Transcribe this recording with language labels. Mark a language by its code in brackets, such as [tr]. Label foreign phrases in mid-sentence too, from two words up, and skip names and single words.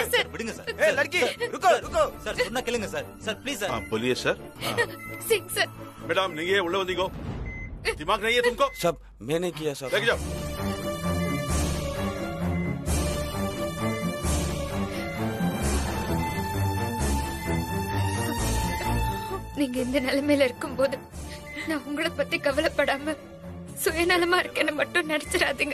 [ta] விடுங்க சார். [hi] ए लड़की रुको रुको [ta] சார் சொன்னா கேளுங்க சார். சார் ப்ளீஸ் சார். [hi] बोलिए सर. सिंह सर. मैडम नहीं है उल्ले बंदी को दिमाग नहीं है तुमको? सब मैंने किया सर. लेके जाओ. [ta] நீங்க இந்த நிலைமையில இருக்கும்போது நான் உங்களை பத்தி கவலைப்படாம சுயநலமா இருக்கேன்னு மட்டும் நினைச்சிடாதீங்க.